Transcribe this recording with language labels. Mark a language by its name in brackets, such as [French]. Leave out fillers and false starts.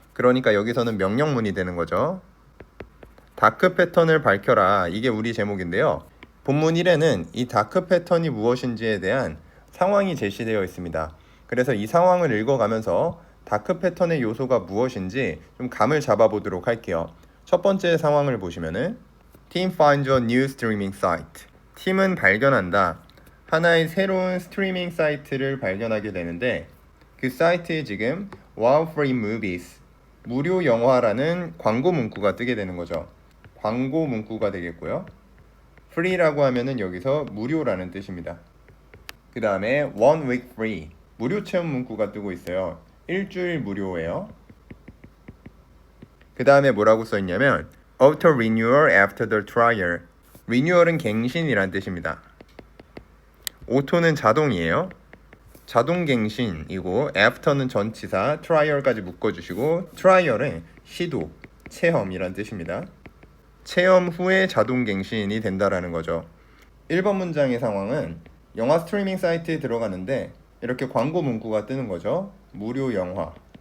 [Korean] 그러니까 여기서는 명령문이 되는 거죠. 다크 패턴을 밝혀라. 이게 우리 제목인데요. 본문 1에는 이 다크 패턴이 무엇인지에 대한 상황이 제시되어 있습니다. 그래서 이 상황을 읽어가면서 다크 패턴의 요소가 무엇인지 좀 감을 잡아보도록 할게요. 첫 번째 상황을 보시면은 [English] Team finds a new streaming site. [Korean] 팀은 발견한다. 하나의 새로운 스트리밍 사이트를 발견하게 되는데 그 사이트에 지금 [English] Wow Free Movies, [Korean] 무료 영화라는 광고 문구가 뜨게 되는 거죠. 광고 문구가 되겠고요. free라고 하면은 여기서 무료라는 뜻입니다. 그 다음에 [English] one week free, [Korean] 무료 체험 문구가 뜨고 있어요. 일주일 무료예요. 그 다음에 뭐라고 써있냐면 [English] auto renewal after the trial. [Korean] renewal은 갱신이란 뜻입니다. auto는 자동이에요. 자동 갱신이고 after는 전치사, trial까지 묶어주시고 trial은 시도, 체험이란 뜻입니다. 체험 후에 자동 갱신이 된다라는 거죠. 1번 문장의 상황은 영화 스트리밍 사이트에 들어가는데 이렇게 광고 문구가 뜨는 거죠. 무료 영화.